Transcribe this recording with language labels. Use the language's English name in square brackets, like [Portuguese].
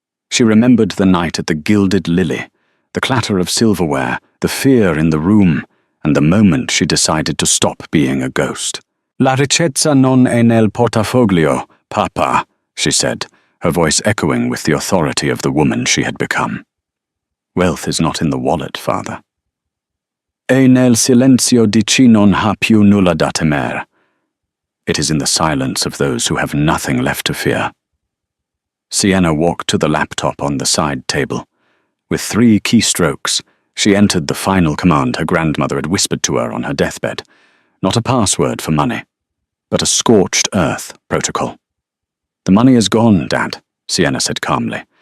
[English] She remembered the night at the Gilded Lily, the clatter of silverware, the fear in the room, and the moment she decided to stop being a ghost. [Italian] "La ricchezza non è nel portafoglio, Papa," [English] she said, her voice echoing with the authority of the woman she had become. "Wealth is not in the wallet, Father. [Italian] E nel silenzio di chi non ha più nulla da temer. [English] It is in the silence of those who have nothing left to fear." Sienna walked to the laptop on the side table. With 3 keystrokes, she entered the final command her grandmother had whispered to her on her deathbed. Not a password for money, but a scorched earth protocol. "The money is gone, Dad," Sienna said calmly.